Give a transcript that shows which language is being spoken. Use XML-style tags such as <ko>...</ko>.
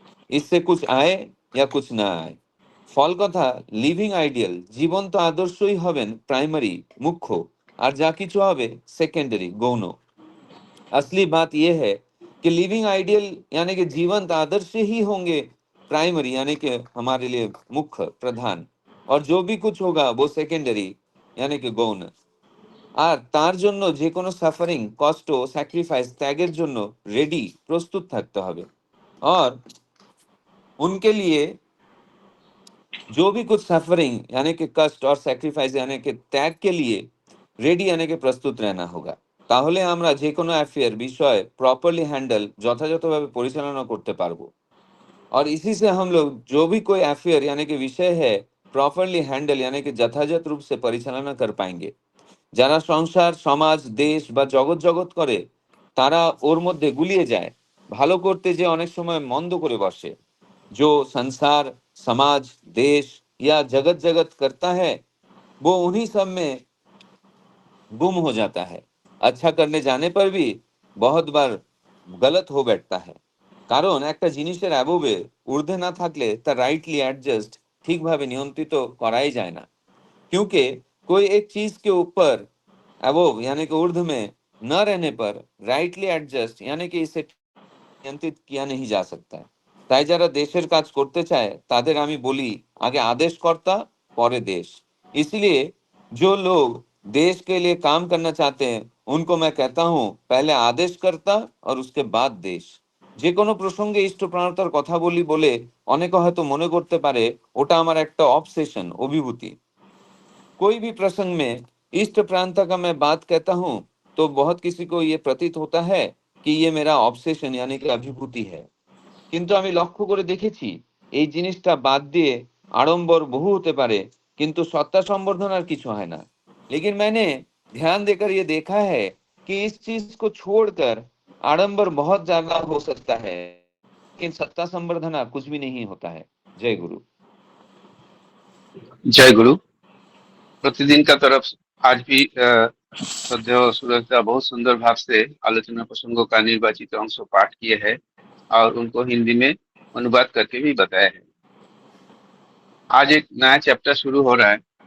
<hi>इससे कुछ आए या कुछ ना आए।</hi> <bn>ফল কথা লিভিং আইডিয়াল জীবন্ত আদর্শই হবেন প্রাইমারি মুখ্য, আর যা কিছু হবে सेकेंडरी गौण।</bn> <hi>असली बात यह है कि लिविंग आइडियल यानी कि जीवंत आदर्श ही होंगे प्राइमरी यानी कि हमारे लिए मुख्य प्रधान, और जो भी कुछ होगा वो सेकेंडरी यानी कि गौण।</hi> <bn>আর তার জন্য যে কোনো সাফারিং কষ্ট স্যাক্রিফাইস ত্যাগের জন্য রেডি প্রস্তুত থাকতে হবে।</bn> <hi>और उनके लिए जो भी कुछ सफरिंग यानी कि कष्ट और सैक्रिफाइस यानी कि त्याग के लिए रेडी यानी कि प्रस्तुत रहना होगा।</hi> <bn>তাহলে আমরা যে কোনো অ্যাফেয়ার বিষয় प्रॉपर्ली हैंडल যথাযথভাবে পরিচালনা করতে পারবো।</bn> <hi>और इसी से हम लोग जो भी कोई अफेयर यानी कि विषय है प्रॉपर्ली हैंडल यानी कि যথাযথ रूप से परिचालना कर पाएंगे।</hi> <bn>যারা সংসার সমাজ দেশ বা জগৎ জগৎ করে তারা ওর মধ্যে গুলিয়ে যায়, ভালো করতে যে অনেক সময় মন্দ করে বসে।</bn> <hi>जो संसार समाज देश या जगत जगत करता है वो उन्हीं सब में गुम हो जाता है। अच्छा करने जाने पर भी बहुत बार गलत हो बैठता है।</hi> <bn>কারণ একটা জিনিসের অ্যাবোবে ঊর্ধ্বে না থাকলে তা রাইটলি অ্যাডজাস্ট ঠিকভাবে নিয়ন্ত্রিত করাই যায় না।</bn> <hi>क्योंकि कोई एक चीज के ऊपर अबोव यानी कि ऊर्ध्व में न रहने पर राइटली एडजस्ट यानी कि इसे नियंत्रित किया नहीं जा सकता है।</hi> <bn>তাই যারা দেশের কাজ করতে চায় তাদের আমি বলি आगे आदेशकर्ता परे देश।</bn> <hi>इसलिए जो लोग देश के लिए काम करना चाहते हैं उनको मैं कहता हूँ पहले आदेशकर्ता और उसके बाद देश।</hi> <bn>যে কোনো প্রসঙ্গে ইষ্টপ্রাণতার কথা বলি বলে অনেকে হয়তো মনে করতে পারে ওটা আমার একটা অবসেশন অভিভূতি।</bn> <hi>कोई भी प्रसंग में इष्ट प्रांता का मैं बात कहता हूँ तो बहुत किसी को ये प्रतीत होता है कि ये मेरा ऑब्सेशन यानी कि अभिभूति है।</hi> <bn>কিন্তু আমি লক্ষ্য করে দেখেছি এই জিনিসটা বাদ দিয়ে আড়ম্বর বহু হতে পারে কিন্তু সত্তা संवर्धन কিছু হয় না।</bn> <hi>लेकिन मैंने ध्यान देकर ये देखा है कि इस चीज को छोड़कर आडंबर बहुत ज्यादा हो सकता है लेकिन सत्ता संवर्धना कुछ भी नहीं होता है। जय गुरु। जय गुरु। प्रतिदिन का तरफ आज भी श्रद्धेय सूरज दा बहुत सुंदर भाव से आलोचना प्रसंगों का निर्वाचित अंश पाठ किए हैं और उनको हिंदी में अनुवाद करके भी बताया है। आज एक नया चैप्टर शुरू हो रहा है</hi>